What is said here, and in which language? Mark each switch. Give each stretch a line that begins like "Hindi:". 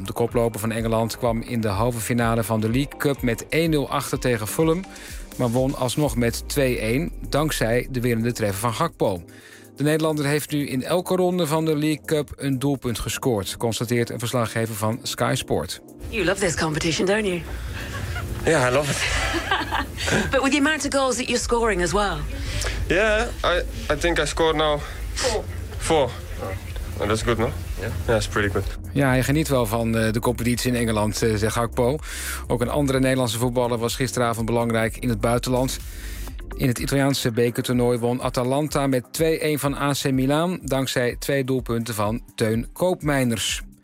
Dutch: De koploper van Engeland kwam in de halve finale van de League Cup met 1-0 achter tegen Fulham, maar won alsnog met 2-1 dankzij de winnende treffer van Gakpo. De Nederlander heeft nu in elke ronde van de League Cup een doelpunt gescoord, constateert een verslaggever van Sky Sport.
English: You love this competition, don't you? Yeah, I love it. But with the amount of goals that you're scoring as well. Yeah, I think I scored now 4. And that's good, no? Yeah. Yeah, it's pretty good.
Dutch: Ja, hij geniet wel van de competitie in Engeland, zegt Gakpo. Ook een andere Nederlandse voetballer was gisteravond belangrijk in het buitenland. In het Italiaanse bekertoernooi won Atalanta met 2-1 van AC Milan, dankzij 2 doelpunten van Teun Koopmeiners.